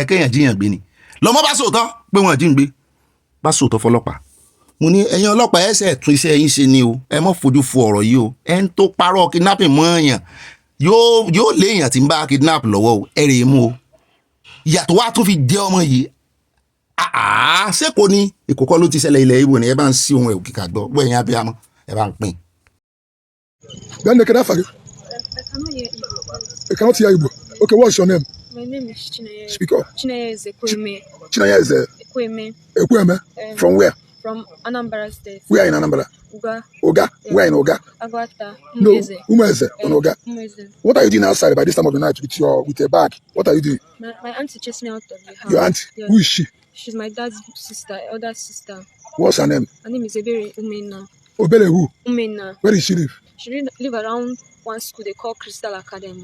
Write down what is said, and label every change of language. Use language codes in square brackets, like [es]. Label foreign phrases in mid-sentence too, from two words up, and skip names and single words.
[yo] kéèyàn jíyàn gbé ni lọ́mọ bá sòótọ́ pé wọ́n jí ń gbé bá sòótọ́ fọlọ́pàá mo ní ẹ̀yin ọlọ́pàá ẹsẹ̀ tún iṣẹ́ yín ṣe ni o ẹ mọ́ fojú fo ọ̀rọ̀ yìí o ẹ̀ ń tó parọ́ kidnapping mọ́ èèyàn yóò lé èèyàn tí ń bá kidnap lọ́wọ́ o ẹ rè é mú o ìyàtọ̀ wa tún fi jẹ́ ọmọ yìí ṣé kò ní èkó kọ́ ló ti ṣẹlẹ̀ ilẹ̀ Ìgbò ni ẹ bá ń sí ohun ẹ̀wù kíkà gbọ́ bọ́ ẹ̀yin abiyamọ ẹ bá ń pín. [en] Then can I forget? I cannot hear Igbo. Okay, what's your name? My name is Chineye. Speak up. Chineye is Ekweme. Chineye is Ekweme. Ekweme. From where? From Anambra State. Where in Anambra? Uga. Oga? Yeah. Where in Oga? Agwata. No, Umeze. Umeze on Oga. Umeze. What are you doing outside by this time of the night with your bag? What are you doing? My auntie chased me out of the house. Your aunt? Yeah. Who is she? She's my dad's sister, elder sister. What's her name? Her name is Ebere Umena. Obele who? Umena. Where does she live? She live around one school they call Crystal Academy.